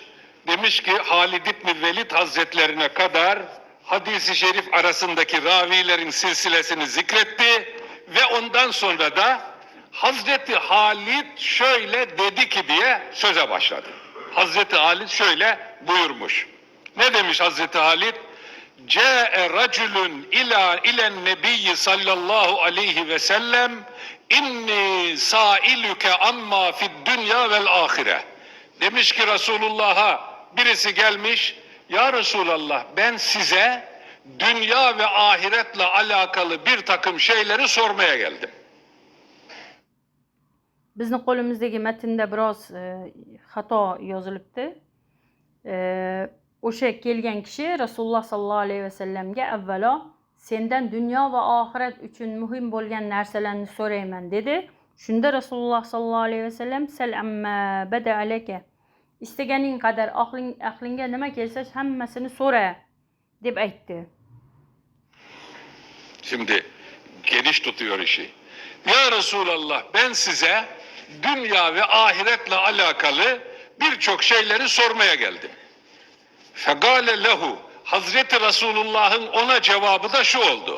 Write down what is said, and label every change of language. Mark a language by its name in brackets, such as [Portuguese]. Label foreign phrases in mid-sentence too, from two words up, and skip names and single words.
[Turkish] Demiş ki Halid ibn Velid Hazretlerine kadar hadis-i şerif arasındaki ravilerin silsilesini zikretti ve ondan sonra da Hazreti Halid şöyle dedi ki diye söze başladı. Hazreti Halid şöyle buyurmuş. Ne demiş Hazreti Halid? [Arabic] جاء رجل إلى النبي صلى الله عليه وسلم إني سائلك عما في الدنيا والآخرة. [Turkish] Demiş ki Resulullah'a birisi gelmiş, ya Resulallah ben size dünya ve ahiretle alakalı bir takım şeyleri sormaya geldim. [Uzbek] Bizni qo'limizdagi matnda biroz xato yozilibdi. O'sha kelgan kishi Rasululloh [Arabic] صلى الله عليه وسلم [Uzbek] avvalo sendan dunyo va oxirat uchun muhim bo'lgan narsalarni so'rayman dedi. Shunda Rasululloh [Arabic] صلى الله عليه وسلم سل عما بدا لك, [Uzbek] istaganing qadar aqlingga nima kelsa hammasini so'ra deb aytdi. [Turkish] Şimdi geniş tutuyor işi. Ya Resulallah, ben size dünya ve ahiretle alakalı birçok şeyleri sormaya geldim. [Arabic] فقال له, [Turkish] Hazreti Resulullah'ın ona cevabı da şu oldu.